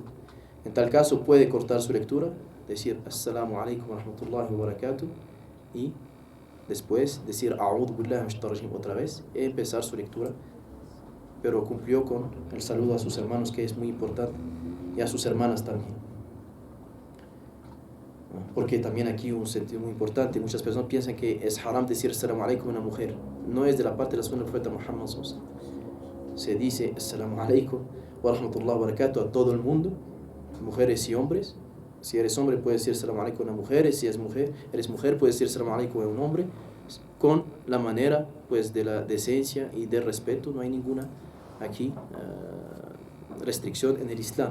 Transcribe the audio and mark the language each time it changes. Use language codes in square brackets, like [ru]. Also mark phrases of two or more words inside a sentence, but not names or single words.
[es] En tal caso puede cortar su lectura, decir [ar] السلام عليكم ورحمة الله وبركاته, [es] y después decir [ar] أعوذ بالله من الشيطان الرجيم [es] otra vez y empezar su lectura, pero cumplió con el saludo a sus hermanos, que es muy importante, y a sus hermanas también, porque también aquí un sentido muy importante. Muchas personas piensan que es haram decir [ar] السلام عليكم [es] a una mujer. No es de la parte de la sunna del profeta Muhammad [ar] صلى الله عليه وسلم. [es] Se dice [ar] السلام عليكم ورحمة الله وبركاته [es] a todo el mundo, mujeres y hombres. Si eres hombre puedes decir [ar] السلام عليكم [es] a una mujer, si eres mujer puedes decir [ar] السلام عليكم [es] a un hombre, con la manera pues de la decencia y del respeto. No hay ninguna aquí restricción en el Islam.